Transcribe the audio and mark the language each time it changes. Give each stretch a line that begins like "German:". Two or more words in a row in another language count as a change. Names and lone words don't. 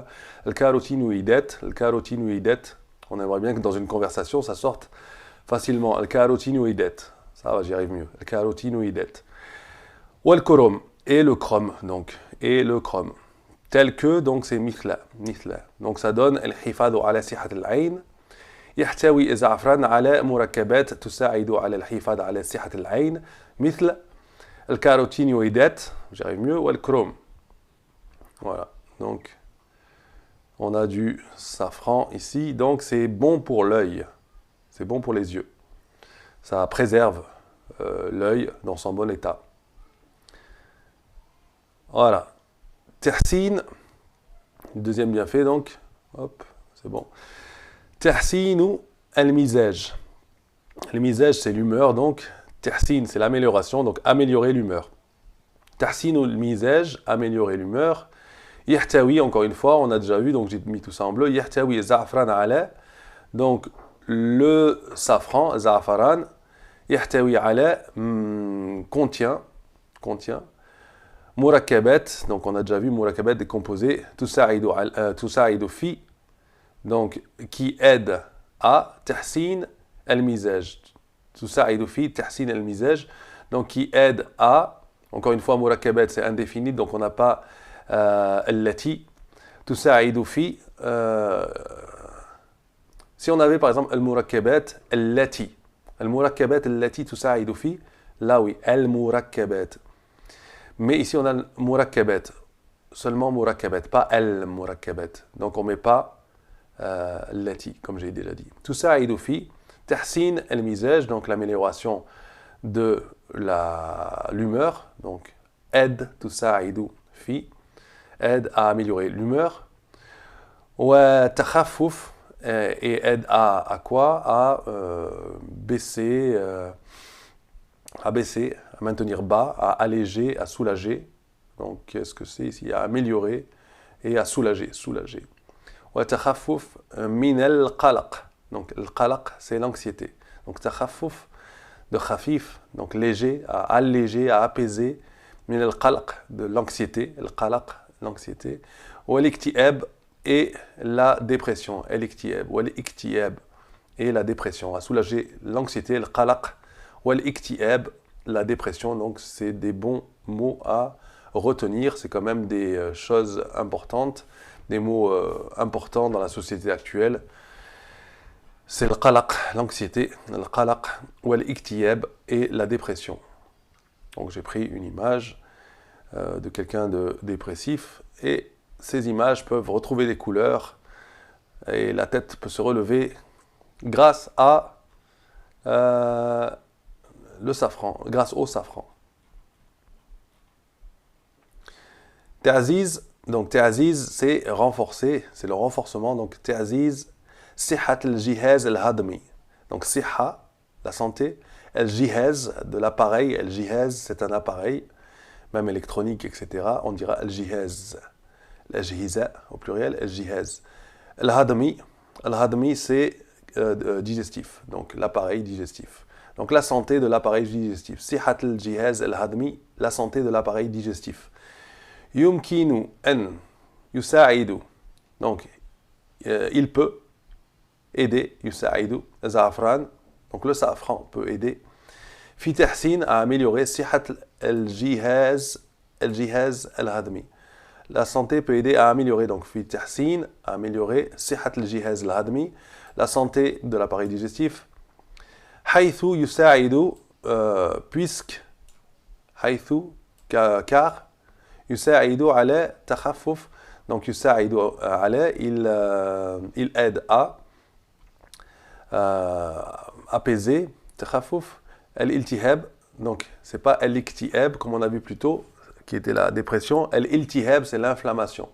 French: Le carotinoïdet. Le carotinoïdet. On aimerait bien que dans une conversation ça sorte facilement. Le carotinoïdet. Ça va, j'y arrive mieux. Le carotinoïdet. Ou le chrome. Et le chrome. Donc. Et le chrome. tel que, donc c'est mithla. Donc ça donne
Arabic: الحفاظ على صحة العين. يحتوي الزعفران على مركبات تساعد على الحفاظ على صحة العين مثل الكاروتينوïdات,
French: j'arrive mieux, والكروم. Voilà, donc on a du safran ici, donc c'est bon pour l'œil, c'est bon pour les yeux. Ça préserve l'œil dans son bon état. Voilà. Tahsin, deuxième bienfait donc, hop, c'est bon.
Arabic: تحسين المزاج.
French: Le mizaj, c'est l'humeur, donc tahsin, c'est l'amélioration, donc améliorer l'humeur.
Arabic: تحسين المزاج,
French: améliorer l'humeur. Yahtawi, encore une fois, on a déjà vu, donc j'ai mis tout ça en bleu.
Arabic: يحتوي زعفران على,
French: donc le safran, za'afaran.
Arabic: يحتوي على,
French: contient. Murakabat, donc on a déjà vu murakabat des composés.
Arabic: تساعد في,
French: donc qui aide à
Arabic: تحسين المزاج. تساعد في تحسين المزاج,
French: donc qui aide à, encore une fois, murakabat c'est indéfini, donc on n'a pas allati.
Arabic: تساعد في,
French: si on avait par exemple
Arabic: المركبات التي. المركبات التي تساعد في,
French: là oui, al-murakabat. Mais ici on a al-murakabat, seulement murakabat, pas al-murakabat. Donc on ne met pas allati, comme j'ai déjà dit.
Arabic: تساعد في تحسين المزاج,
French: donc l'amélioration de l'humeur, donc aide,
Arabic: تساعد في,
French: aide à améliorer l'humeur.
Arabic: وتخفف,
French: et aide à quoi? À baisser, à maintenir bas, à alléger, à soulager. Donc qu'est-ce que c'est ici? À améliorer et à soulager.
Arabic: وتخفف من القلق.
French: Donc le qalaq, c'est l'anxiété. Donc takhaffuf de khafif, donc léger, à alléger, à apaiser.
Arabic: من القلق,
French: de l'anxiété, al-qalaq, l'anxiété.
Arabic: والاكتئاب,
French: et la dépression, al-iktiab,
Arabic: والاكتئاب,
French: et la dépression, à soulager l'anxiété,
Arabic: القلق، والاكتئاب,
French: la dépression. Donc c'est des bons mots à retenir, c'est quand même des choses importantes, des mots importants dans la société actuelle. C'est le qalaq, l'anxiété, le qalaq, ou al-iktiyab, et la dépression. Donc j'ai pris une image de quelqu'un de dépressif, et ces images peuvent retrouver des couleurs, et la tête peut se relever grâce à le safran, grâce au safran. Ta'ziz, donc ta'ziz, c'est renforcer, c'est le renforcement, donc ta'ziz,
Arabic: صحة الجهاز الهضمي.
French: Donc siha, la santé, al-jihaz, de l'appareil, al-jihaz, c'est un appareil, même électronique, etc. On dira
Arabic: الجهاز، الأجهزة
French: au pluriel, al-jihaz. Al-hadmi, c'est digestif, donc l'appareil digestif. Donc la santé de l'appareil digestif.
Arabic: صحة الجهاز الهضمي,
French: la santé de l'appareil digestif.
Arabic: يمكن أن يساعد,
French: donc il peut aider, yusa'idu, za'afran, donc le safran peut aider.
Arabic: في تحسين,
French: à améliorer
Arabic: صحة الجهاز الهضمي.
French: La santé peut aider à améliorer, donc
Arabic: في تحسين,
French: à améliorer
Arabic: صحة الجهاز الهضمي,
French: la santé de l'appareil digestif.
Arabic: حيث يساعد,
French: puisque, haythu, car,
Arabic: يساعد على تخفف,
French: donc
Arabic: يساعد على,
French: il aide à apaiser,
Arabic: تخفف، الالتهاب,
French: donc c'est pas al-iktiab comme on a vu plus tôt, qui était la dépression, al-iltihab c'est l'inflammation.